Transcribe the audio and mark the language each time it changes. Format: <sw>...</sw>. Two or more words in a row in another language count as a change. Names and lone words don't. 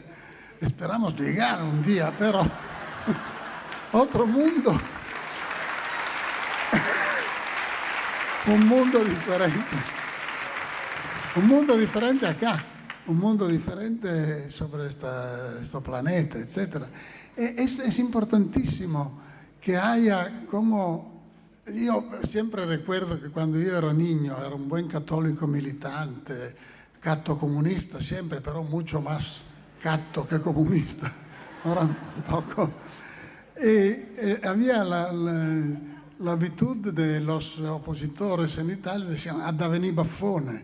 <es>Esperamos llegar un día, pero otro mundo, un mundo diferente acá, un mundo diferente sobre este planeta, etc. Es importantísimo que haya como...</es> <it>Io sempre</it> <es>recuerdo</es> <it>che quando io ero</it> <es>niño era un buen</es> <it>cattolico militante, catto comunista</it> <es>siempre, pero mucho más catto que comunista, ahora un poco. Había la virtud de los opositores en Italia, decían</es> <nap>"Adda venì baffone".</nap>